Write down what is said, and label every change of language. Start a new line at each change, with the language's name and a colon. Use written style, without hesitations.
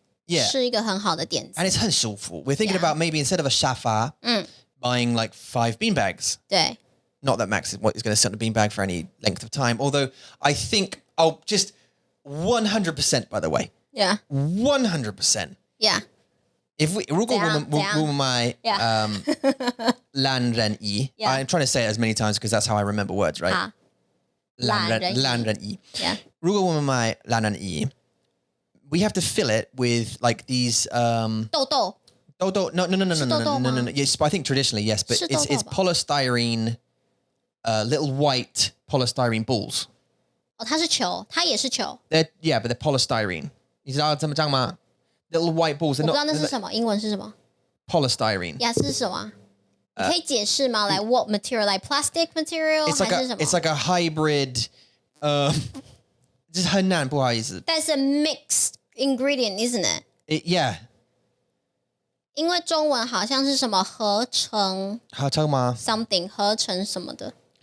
English: yeah,
Chinese: 是一个很好的点子
English: and it's
Chinese: 很舒服.
English: We're thinking Yeah. about maybe instead of a shafa, buying like 5 beanbags.
Chinese: 对
English: Not that Max is going to sit on a beanbag for any length of time. Although I think I'll just 100%, by the way, yeah 100%. yeah If we
Chinese: 如果我们买 懒人椅
English: Yeah. I'm trying to say it as many times because that's how I remember words, right?
Chinese: 好懒人椅
English: yeah
Chinese: 如果我们买懒人椅
English: we have to fill it with like these
Chinese: 豆豆
English: no. Yes, but I think traditionally yes, but
Chinese: 是豆豆吧？
English: it's polystyrene little white polystyrene balls.
Chinese: 哦，它是球，它也是球，
English: Yeah, but they're polystyrene.
Chinese: 你知道怎么讲吗?
English: Little white balls. They're
Chinese: 不知道那
English: not
Chinese: 是什么，英文是什么
English: polystyrene.
Chinese: 呀？是什么？你可以解释吗？
English: like what material? Like plastic material It's like
Chinese: 还是什么？
English: it's like a hybrid.
Chinese: 就是很难，不好意思。
English: That's a mixed ingredient, isn't it? Yeah.
Chinese: 因为中文好像是什么合成好唱吗?
English: something
Chinese: 合成什么的，